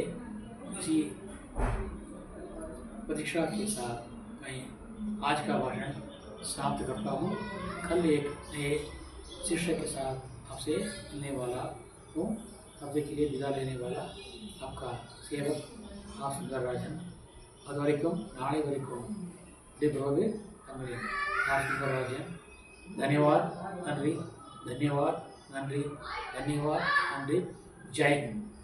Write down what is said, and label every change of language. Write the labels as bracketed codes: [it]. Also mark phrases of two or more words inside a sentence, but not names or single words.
[hi] इसी प्रतीक्षा के साथ मैं आज का भाषण समाप्त करता हूँ. कल एक नए शिष्य के साथ आपसे मिलने वाला हूँ. तब तक के लिए विदा लेने वाला आपका सेवक आर सुंदरराजन. [ta] அது வரைக்கும் நாளை வரைக்கும் விடைபெறுவது தங்களின் ஆர் சுந்தரராஜன். धन्यवाद. நன்றி. धन्यवाद. நன்றி, தன்யவாத், நன்றி, [hi] जय हिंद.